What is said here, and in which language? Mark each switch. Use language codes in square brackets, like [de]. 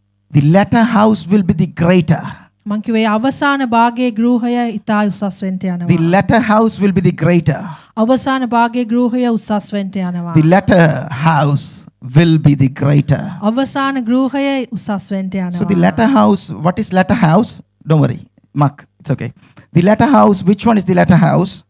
[en] The latter house will be the greater. [si] මං කිව්වේ අවසාන භාගයේ ගෘහය ඉතා උසස් වෙන්න [en] The [si] යනවා. [en] latter house will be the greater. [si] අවසාන භාගයේ ගෘහය උසස් වෙන්න යනවා. [en] The latter house will be the greater. [si] අවසාන ගෘහය උසස් වෙන්න යනවා. [en] So the latter house, what is latter house? Don't worry, Mark, it's okay. The latter house, which one is the latter house?